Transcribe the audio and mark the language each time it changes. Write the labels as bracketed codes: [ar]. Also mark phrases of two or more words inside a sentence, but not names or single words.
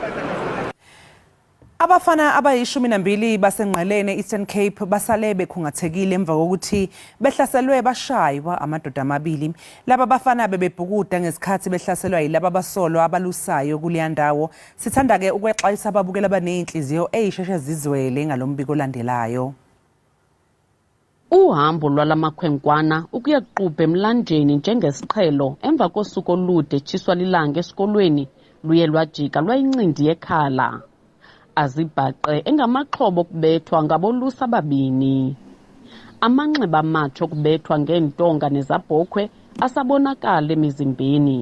[zu] Abafana abayi12 basenqelene Eastern Cape basale bekhungathekile emva kokuthi behlaselwe bashaywa amadoda amabili. Laba bafana bebebhukuda ngesikhathi behlaselwa yilaba basolwa abalusayo kuleya ndawo. Sithanda ke ukwexayisa ababukela abanenhliziyo eyisheshe zizwele ngalombiko olandelayo. [xh] Uhambo lwalamakhwenkwana ukuyaquba emlanjeni njengesiqhelo emva kosuku olude tshiswa lilanga esikolweni luye lwajika lwayincindi yekhala. Azibhaqe engamaxhobo okubethwa ngabolusa ababini. Amanxeba amatsho okubethwa ngeentonga nezabhokhwe asabonakala emizimbeni.